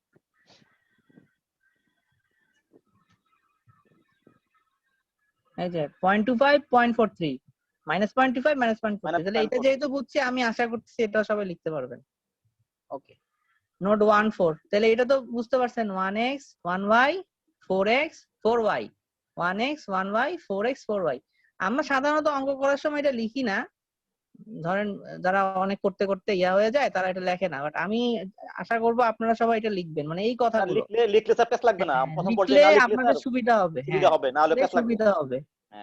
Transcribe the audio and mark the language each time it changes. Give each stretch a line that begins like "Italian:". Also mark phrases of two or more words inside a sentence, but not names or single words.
Bangla: এই যে 0.25 0.43 মাইনাস 0.25 মাইনাস 0.43, তাহলে এটা যেহেতু বুঝছি, আমি আশা করতেছি এটা সবাই লিখতে পারবেন। ওকে, নোট 1 4, তাহলে এটা তো বুঝতে পারছেন, 1x 1y 4x 4y, 1x 1y 4x 4y। আমরা সাধারণত অঙ্ক করার সময় এটা লিখি না, ধরেন যারা অনেক করতে করতে ইয়া হয়ে যায় তারা এটা লেখে না, বাট আমি আশা করব আপনারা সবাই এটা লিখবেন, মানে এই কথাগুলো লিখলে স্যার পেস লাগবে না, প্রথম লিখলে পর্যায়ে না লিখলে আপনাদের স্যার সুবিধা হবে। সুবিধা হবে, না হলে লিখলে পেস লাগবে। সুবিধা হবে। হ্যাঁ